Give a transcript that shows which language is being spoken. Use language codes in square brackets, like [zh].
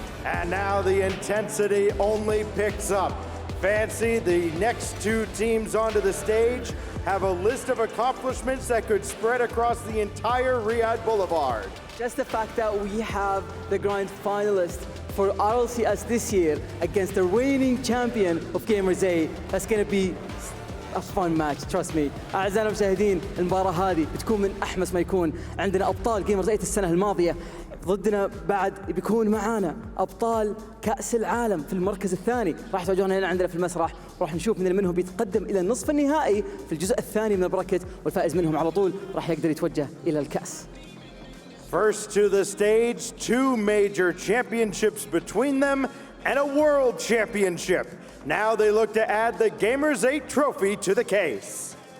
[en] And now the intensity only picks up. Fancy, the next two teams onto the stage have a list of accomplishments that could spread across the entire Riyadh Boulevard. Just the fact that we have the grand finalist for RLCS this year against the reigning champion of Gamers8, that's going to be a fun match, trust me. [ar] أعزائنا المشاهدين، المباراة هذه بتكون من أحمس ما يكون. عندنا أبطال Gamers8 السنة الماضية، ضدنا بعد بيكون معانا أبطال كأس العالم في المركز الثاني. راح تواجهون هنا عندنا في المسرح، وراح نشوف من منهم بيتقدم إلى النصف النهائي في الجزء الثاني من البراكت، والفائز منهم على طول راح يقدر يتوجه إلى الكأس. [en] First to the stage, two major championships between them and a world championship. Now they look to add the Gamers8 trophy to the case.